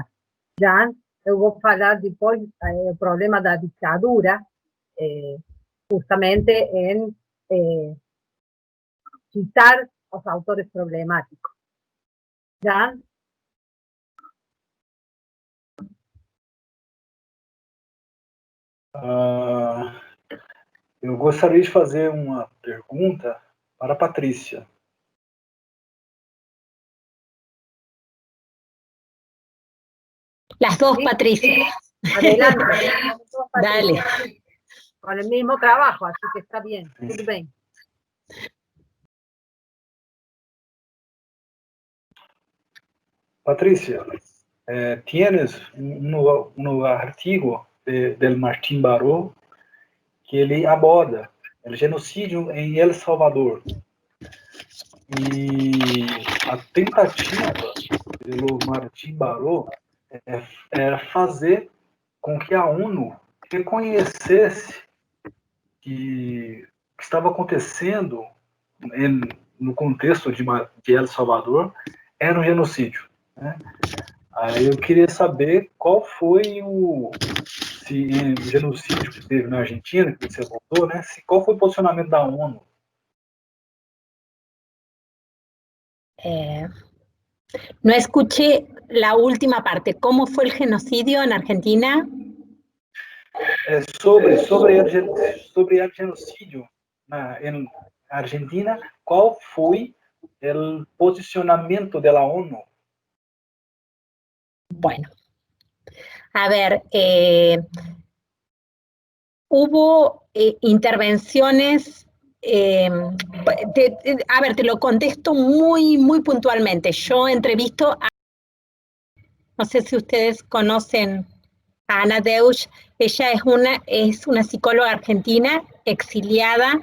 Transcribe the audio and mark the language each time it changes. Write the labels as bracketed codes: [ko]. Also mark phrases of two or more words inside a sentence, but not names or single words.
[pt] Já eu vou falar depois do problema da ditadura, justamente em citar os autores problemáticos. Já? Eu gostaria de fazer uma pergunta para a Patrícia. [es] Las dos, Patricia. Adelante. Dale. Con el mismo trabajo, así que está bien, [pt] tudo bem. Patricia, [es] tienes un [pt] artigo del Martín Baró que ele aborda o genocídio em El Salvador. E a tentativa pelo Martín Baró era fazer com que a ONU reconhecesse que estava acontecendo no contexto de El Salvador era um genocídio, né? Aí eu queria saber qual foi o genocídio que teve na Argentina, que você voltou, né? Qual foi o posicionamento da ONU? [es] No escuché la última parte. ¿Cómo fue el genocidio en Argentina? [pt] Sobre o genocídio em Argentina, qual foi o posicionamento da ONU? [es] Bueno, a ver, hubo intervenciones, a ver, te lo contesto muy, muy puntualmente. Yo entrevisto a, no sé si ustedes conocen a Ana Deusch, ella es una psicóloga argentina exiliada